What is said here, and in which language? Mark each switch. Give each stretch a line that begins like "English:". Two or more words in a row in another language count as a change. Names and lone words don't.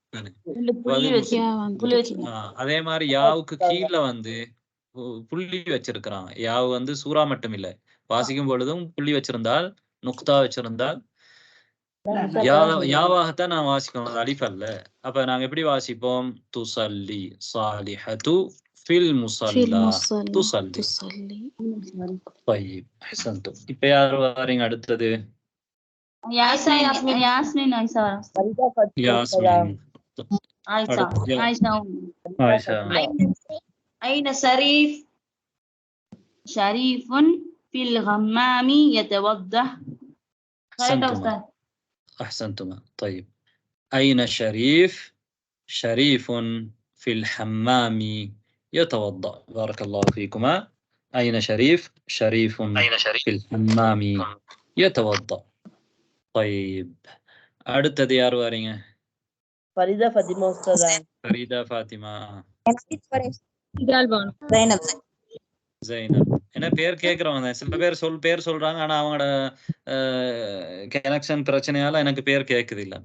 Tamil: அதே மாதிரி யாவுக்கு கீழே வந்து புள்ளி வச்சிருக்கிறாங்க. யாவு வந்து சூறா மட்டும் இல்லை, வாசிக்கும் பொழுதும் புள்ளி வச்சிருந்தால், நுக்தா வச்சிருந்தால் யாவாகத்தான் நான் வாசிக்கணும், அலிஃப் அல்ல. அப்ப நாங்க எப்படி வாசிப்போம்? துஸல்லி.
Arabic: صالحة في المصلى تصلي. طيب احسنتم.
Tamil: இப்ப யார் வாரீங்க அடுத்தது? யாஸ்மின். ஆயிஷா.
Arabic: أين شريف. شريفٌ في الحمام يتوضأ. أحسنتما. طيب أين شريف؟ شريف في الحمام يتوضأ. بارك الله فيكما. أين شريف؟ شريف في الحمام يتوضأ.
Tamil: طيب அடுத்தது யார் வாரீங்க? ஃபரிதா ஃபாத்திமா உஸ்தாதா. ஃபரிதா ஃபாத்திமா. ஜைனப். என்ன பேர் கேட்கறவங்க சில பேர் பேர் சொல்றாங்க, ஆனா அவங்களோட கனெக்ஷன் பிரச்சனையால எனக்கு பேர் கேட்குது இல்ல.